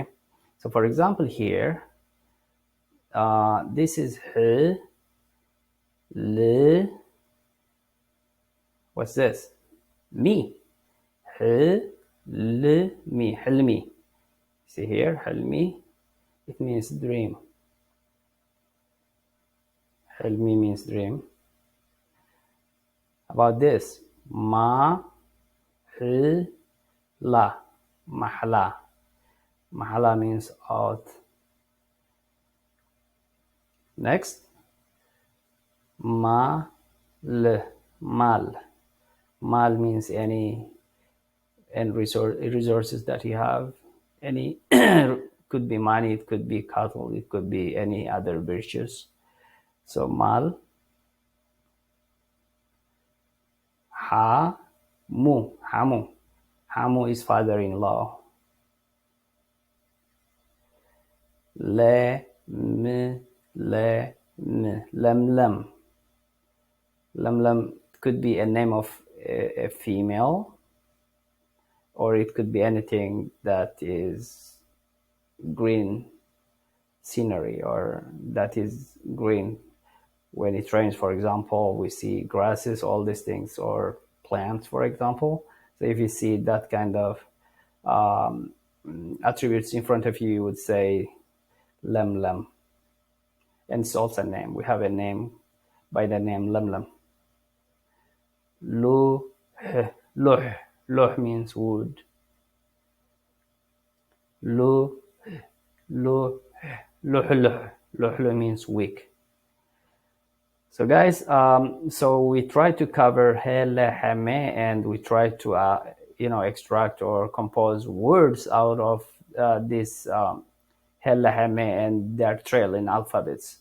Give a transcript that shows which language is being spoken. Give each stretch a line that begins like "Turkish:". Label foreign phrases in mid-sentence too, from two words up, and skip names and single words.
English: So for example here, this is he, le, what's this? Me. He, le, me, hilmi. See here, hilmi, it means dream. Hilmi means dream. About this, ma, hi, la, mahla. Mahla means out. Next, ma, l, mal. Mal means any resources that you have. Any could be money, it could be cattle, it could be any other virtues. So mal. Ha, mu, hamu. Hamu is father-in-law. Le, m, le, n. Lem. Lem could be a name of a female, or it could be anything that is green scenery or that is green. When it rains, for example, we see grasses, all these things, or plants, for example. So if you see that kind of attributes in front of you, you would say lem. And it's also a name. We have a name by the name lem. Luh. Luh means wood. Luh means weak. So guys, so we try to cover hele, heme, and we try to extract or compose words out of this hele, heme, and their trail in alphabets.